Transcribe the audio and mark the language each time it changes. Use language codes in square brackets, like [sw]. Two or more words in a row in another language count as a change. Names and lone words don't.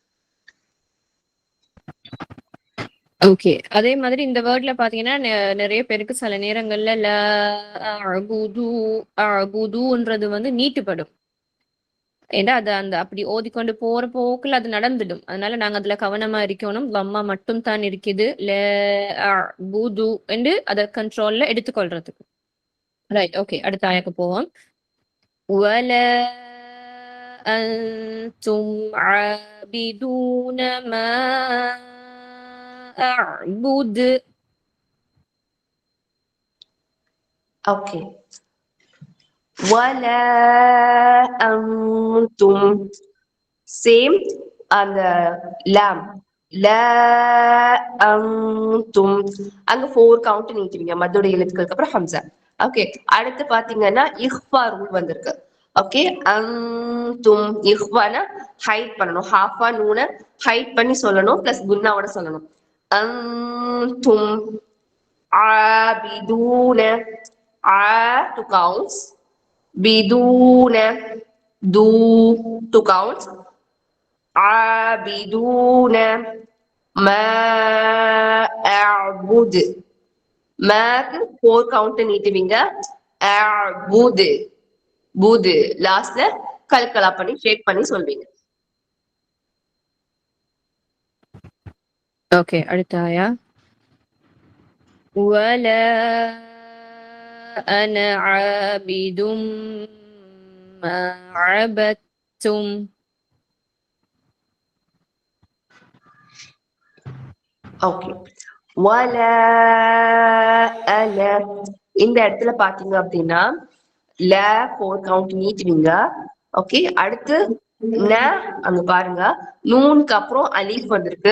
[ta] ஓகே, அதே மாதிரி இந்த வேர்ட்ல பாத்தீங்கன்னா நிறைய பேருக்கு சில நேரங்கள்ல [ar] لا أعبد [ta] அஅ்புதுன்றது வந்து நீட்டுப்படும். ஏன்னா அது அந்த அப்படி ஓதிக்கொண்டு போற போக்குல அது நடந்துடும். அதனால நாங்க அதுல கவனமா இருக்கணும். லம்மா மட்டும் தான் இருக்குது. [ar] لا أعبد [ta] என்று அதை கண்ட்ரோல்ல எடுத்துக்கொள்றதுக்கு. ரைட், ஓகே, அடுத்த ஆயாக்கு போவோம். [ar] ولا أنتم عابدون ما أعبد. [ta] ஓகே, [ar] ولا أنتم [ta] சேம் அந்த லாம் [ar] لا أنتم [ta] அங்க 4 கவுண்ட் நீட்டுவீங்க மத்தோட எழுத்துக்களுக்கு அப்புறம் ஹம்சா. ஓகே, அடுத்து பாத்தீங்கன்னா இஹ்ஃபா ரூல் வந்திருக்கு. ஓகே, அன்தும் இஹ்வானா ஹைட் பண்ணணும். ஹாஃபா நூன ஹைட் பண்ணி சொல்லணும், பிளஸ் குன்னாவோட சொல்லணும். [ar] أنتم عابدون ஆ 2 counts. بدون دو 2 counts. عابدون ما أعبد. [ta] மாக்கு 4 கவுண்ட் நீட்டுவீங்க. அஅ்புது புது லாஸ்ட்ல கல்கலா பண்ணி ஷேக் பண்ணி சொல்வீங்க. ஓகே, அடுத்த ஆயா. [ar] ولا أنا عابد ما عبدتم. [ta] ஓகே, [ar] ولا أنا [ta] இந்த இடத்துல பாத்தீங்க அப்படின்னா ல 4 கவுண்ட் நீட்டுவீங்க. ஓகே, அடுத்து ந அங்க பாருங்க நூனுக்கு அப்புறம் அலிஃப் வந்திருக்கு.